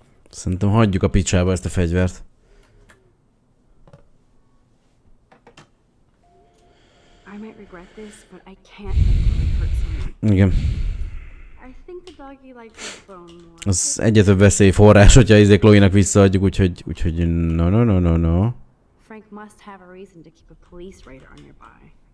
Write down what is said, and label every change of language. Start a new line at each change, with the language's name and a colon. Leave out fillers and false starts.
Hungarian: Szerintem hagyjuk a picsába ezt a fegyvert.
English: I might regret this, but I can't hurt someone.
Hungarian: Igen.
English: I think the doggy likes his bone more.
Hungarian: Az egyre több veszélyforrás, hogyha Chloe-nak visszaadjuk, úgyhogy no.
English: Frank must have a reason to keep a police radar nearby.